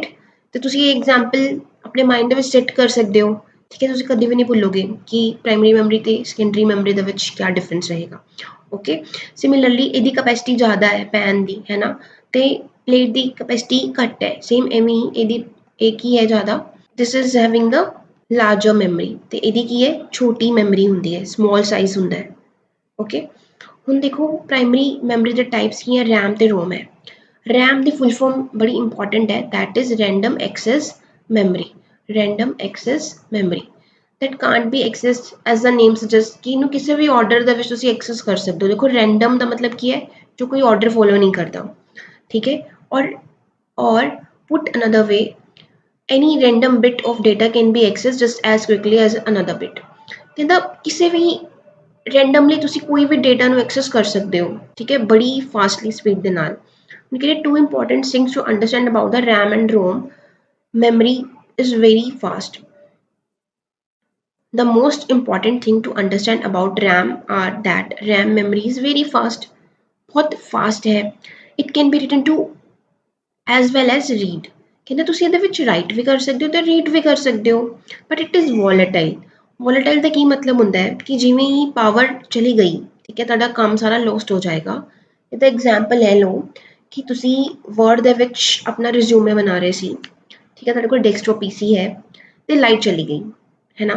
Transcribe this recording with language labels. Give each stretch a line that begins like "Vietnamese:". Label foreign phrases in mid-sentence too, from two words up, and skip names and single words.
Punjabi: ਤੇ ਤੁਸੀਂ ਇਹ ਐਗਜ਼ਾਮਪਲ ਆਪਣੇ ਮਾਈਂਡ ਦੇ ਵਿੱਚ ਸੈੱਟ ਕਰ ਸਕਦੇ ਹੋ, ਠੀਕ ਹੈ। ਤੁਸੀਂ ਕਦੇ ਵੀ ਨਹੀਂ ਭੁੱਲੋਗੇ ਕਿ
English: primary memory
Punjabi: ਤੇ
English: secondary memory
Punjabi: ਦੇ ਵਿੱਚ ਕੀ ਡਿਫਰੈਂਸ ਰਹੇਗਾ।
English: okay, similarly
Punjabi: ਇਹਦੀ ਕਪੈਸਿਟੀ ਜ਼ਿਆਦਾ ਹੈ ਪੈਨ ਦੀ, ਹੈ ਨਾ, ਤੇ ਪਲੇਟ ਦੀ ਕਪੈਸਿਟੀ ਘੱਟ ਹੈ। ਸੇਮ ਐਵੇਂ ਹੀ ਇਹਦੀ
Hindi: एक ही है ज़्यादा,
English: this is having the larger memory,
Punjabi: तो ਇਹਦੀ ਕੀ ਹੈ, ਛੋਟੀ ਮੈਮਰੀ ਹੁੰਦੀ ਹੈ,
English: small size
Punjabi: ਹੁੰਦਾ ਹੈ। ਓਕੇ, ਹੁਣ ਦੇਖੋ
English: primary memory
Punjabi: ਦੇ ਟਾਈਪਸ ਕੀ ਹੈ, ਰੈਮ ਤੇ ਰੋਮ ਹੈ। ਰੈਮ ਦੀ
English: full form
Punjabi: ਬੜੀ ਇੰਪੋਰਟੈਂਟ ਹੈ,
English: that is random access memory, random access memory,
Punjabi: ਰੈਂਡਮ ਐਕਸੈਸ ਮੈਮਰੀ
English: that can't be accessed as the name suggests
Punjabi: ਕਿ ਇਹਨੂੰ ਕਿਸੇ ਵੀ ਆਰਡਰ ਦੇ ਵਿੱਚ ਤੁਸੀਂ ਐਕਸੈਸ ਕਰ ਸਕਦੇ ਹੋ। ਦੇਖੋ ਰੈਂਡਮ ਦਾ ਮਤਲਬ ਕੀ ਹੈ, ਜੋ ਕੋਈ
English: order follow
Punjabi: ਨਹੀਂ ਕਰਦਾ, ਠੀਕ ਹੈ।
English: ਔਰ put another way, any random bit of data can be accessed just as quickly as another bit।
Punjabi: ਕਹਿੰਦਾ ਕਿਸੇ ਵੀ ਰੈਂਡਮਲੀ ਤੁਸੀਂ ਕੋਈ ਵੀ ਡੇਟਾ ਨੂੰ ਐਕਸੈਸ ਕਰ ਸਕਦੇ ਹੋ, ਠੀਕ ਹੈ, ਬੜੀ
English: fastly speed
Punjabi: ਦੇ ਨਾਲ। ਹੁਣ ਕਿਹੜੇ
English: two important things to understand about the RAM and ROM memory is very fast. The most important thing to understand about RAM are that RAM memory is very fast,
Hindi: बहुत fast है।
English: It can be written to as well as read।
Punjabi: ਕਹਿੰਦੇ ਤੁਸੀਂ ਇਹਦੇ ਵਿੱਚ ਰਾਈਟ ਵੀ ਕਰ ਸਕਦੇ ਹੋ ਤੇ ਰੀਡ ਵੀ ਕਰ ਸਕਦੇ ਹੋ,
English: but it is volatile.
Punjabi: ਵੋਲੇਟਾਈਲ ਦਾ ਕੀ ਮਤਲਬ ਹੁੰਦਾ ਹੈ ਕਿ ਜਿਵੇਂ ਹੀ ਪਾਵਰ ਚਲੀ ਗਈ, ਠੀਕ ਹੈ, ਤੁਹਾਡਾ ਕੰਮ ਸਾਰਾ ਲੋਸਟ ਹੋ ਜਾਏਗਾ। ਇਹਦਾ ਐਗਜ਼ਾਮਪਲ ਲੈ ਲਓ ਕਿ ਤੁਸੀਂ ਵਰਡ ਦੇ ਵਿੱਚ ਆਪਣਾ ਰਿਜ਼ਿਊਮੇ ਬਣਾ ਰਹੇ ਸੀ, ਠੀਕ ਹੈ, ਤੁਹਾਡੇ ਕੋਲ
English: desktop PC
Punjabi: ਹੈ ਤੇ ਲਾਈਟ ਚਲੀ ਗਈ, ਹੈ ਨਾ।